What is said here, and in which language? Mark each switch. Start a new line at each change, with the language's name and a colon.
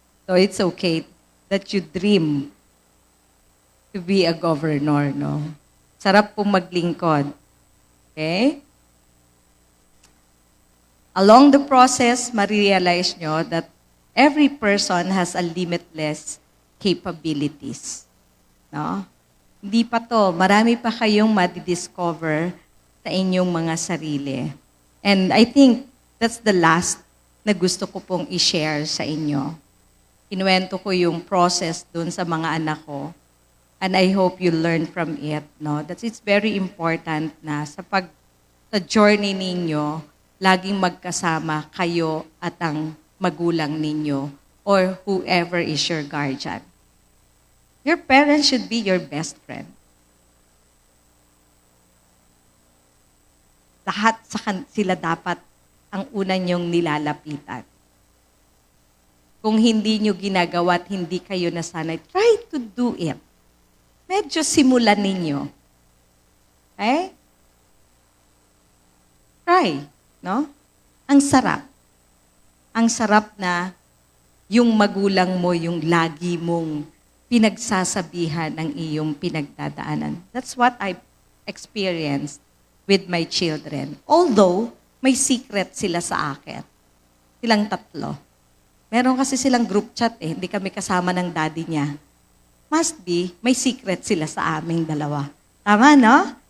English: So it's okay that you dream to be a governor, no?
Filipino: Sarap pong maglingkod. Okay?
English: Along the process,
Filipino: marirealize nyo
English: that every person has a limitless capabilities.
Filipino: No? Hindi pa to. Marami pa kayong madidiscover sa inyong mga sarili.
English: And I think that's the last
Filipino: na gusto ko pong i-share sa inyo. Kinuwento ko yung process dun sa mga anak ko.
English: And I hope you learn from it. No? That it's very important
Filipino: na sa journey ninyo, laging magkasama kayo at ang magulang ninyo
English: or whoever is your guardian. Your parents should be your best friend.
Filipino: Lahat sila dapat ang una niyong nilalapitan. Kung hindi niyo ginagawa at hindi kayo nasanay,
English: try to do it.
Filipino: Medyo simulan ninyo. Okay?
English: Try.
Filipino: No? Ang sarap. Ang sarap na yung magulang mo, yung lagi mong pinagsasabihan ng iyong pinagdadaanan.
English: That's what I experienced with my children. Although,
Filipino: may secret sila sa akin. Silang tatlo. Meron kasi silang group chat hindi kami kasama ng daddy niya.
English: Must be,
Filipino: may secret sila sa aming dalawa. Tama, no?